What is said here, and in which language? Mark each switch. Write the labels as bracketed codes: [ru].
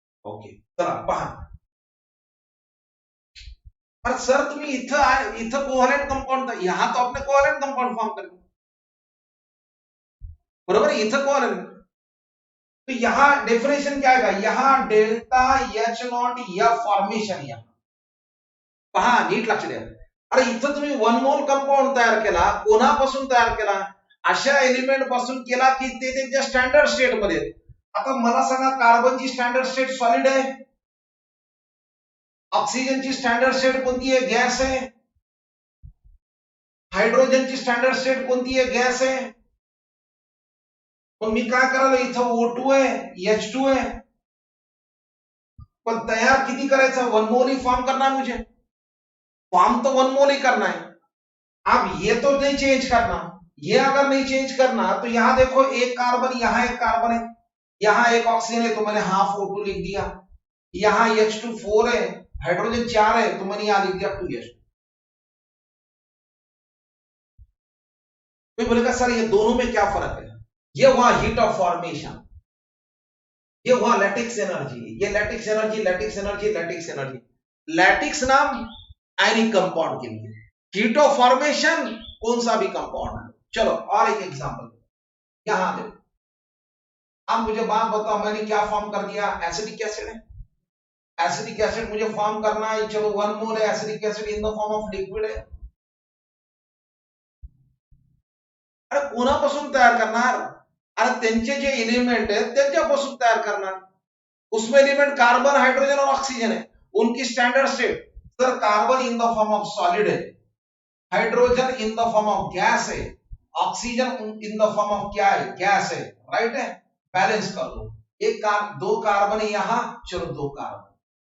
[mr] Okay चला पहा. अरे सर तुम्ही इथं कोव्हॅलेंट कंपाउंड, [hi] यहाँ तो आपने कोव्हॅलेंट कंपाउंड फॉर्म कर दिया. [mr] बरोबर है, इथं कोव्हॅलेंट. [hi] तो यहाँ डेफिनेशन क्या आएगा? यहाँ delta H not F formation. [mr] यहाँ पहा नीट लक्ष द्या. अरे इथं तुम्ही वन मोल कंपाऊंड तयार केला, कोणापासून तयार केला? अशा एलिमेंट पासून केला की ते त्यांच्या स्टँडर्ड स्टेट मध्ये. आता मला सांगा कार्बनची स्टँडर्ड स्टेट सॉलिड आहे, ऑक्सिजनची स्टँडर्ड स्टेट कोणती आहे? गॅस आहे. हायड्रोजनची स्टँडर्ड स्टेट कोणती आहे? गॅस आहे. मग मी काय करायला? इथं O2 आहे, H2 आहे, पण तयार किती करायचं? [hi] वन मोल ही फॉर्म करना मुझे. फॉर्म तो वन मोल ही करना है. अब ये तो नहीं चेंज करना. ये अगर नहीं चेंज करना तो यहां देखो एक कार्बन, यहां एक कार्बन है, यहां एक ऑक्सीजन है तो मैंने हाफ O2 लिख दिया. यहां H2 4 है, हाइड्रोजन 4 है तो मैंने यहां लिख दिया 2H2. कोई बोलेगा सर ये दोनों में क्या फर्क है? ये हुआ हीट ऑफ फॉर्मेशन, ये हुआ लैटिक्स एनर्जी. ये lattice energy, lattice energy, lattice energy. Lattice नाम आयनिक कंपाउंड के लिए, हीट ऑफ फॉर्मेशन कौन सा भी कंपाउंड. चलो और एक एग्जांपल यहां देखो. अब मुझे बात बताओ, मैंने क्या फॉर्म कर दिया? एसिडिक एसिड है. एसिडिक एसिड मुझे फॉर्म करना है. चलो वन मोल है acidic acid in the form of liquid है. [mr] अरे कोणापासून तयार करणार? अरे त्यांचे जे एलिमेंट आहेत त्यांच्यापासून तयार करणार. [hi] उसमें एलिमेंट कार्बन, हाइड्रोजन और ऑक्सीजन है. उनकी standard state, sir carbon in the form of solid है, hydrogen in the form of gas है, oxygen in the form of क्या है? गैस है. राइट है. बैलेंस कर दो. दो कार्बन है यहां, चलो 2 कार्बन.